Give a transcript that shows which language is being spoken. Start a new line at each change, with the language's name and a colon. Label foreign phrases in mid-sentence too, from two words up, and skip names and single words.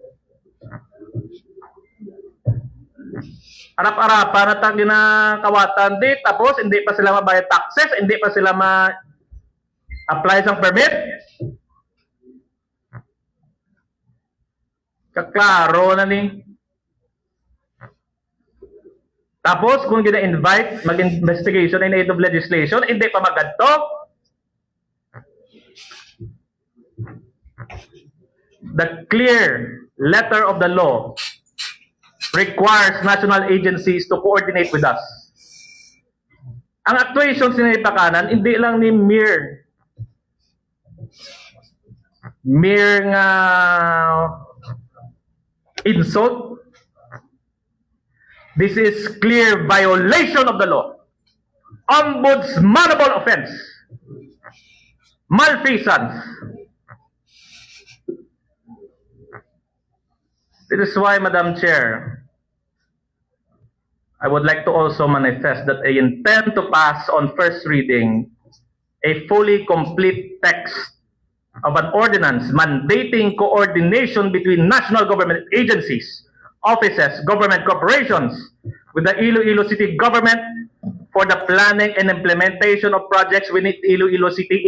Hiligaynon: Arap-arapan na tang ginakawatan di, tapos hindi pa sila mabayad taxes, hindi pa sila ma-apply sang permit. Kaklaro na ni. Tapos kung gina-invite mag-investigation
English: in aid of legislation,
Hiligaynon: hindi pa magadto.
English: The clear letter of the law requires national agencies to coordinate with us.
Hiligaynon: Ang actuations ni Pakanan, hindi lang ni mere nga insult.
English: This is clear violation of the law. Ombudsmanable offense. Malfeasance. This is why, Madam Chair, I would like to also manifest that I intend to pass on first reading a fully complete text of an ordinance mandating coordination between national government agencies, offices, government corporations, with the Iloilo City government for the planning and implementation of projects within Iloilo City.